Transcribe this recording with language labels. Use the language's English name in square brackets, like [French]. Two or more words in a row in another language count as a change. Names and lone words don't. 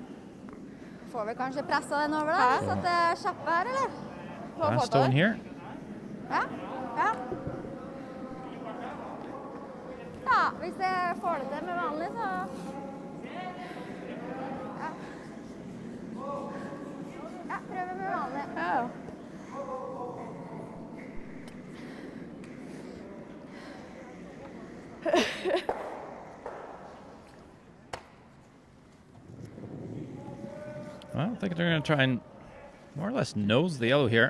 [Norwegian] Får vi kanskje pressa den over da, så at det er kjappe her, eller? [English] Last stone here. [Norwegian] Ja, ja. Ja, hvis jeg får det til med vanlig, så... Ja. Ja, prøver med vanlig. Ja. [English] Well, I think they're going to try and more or less nose the yellow here.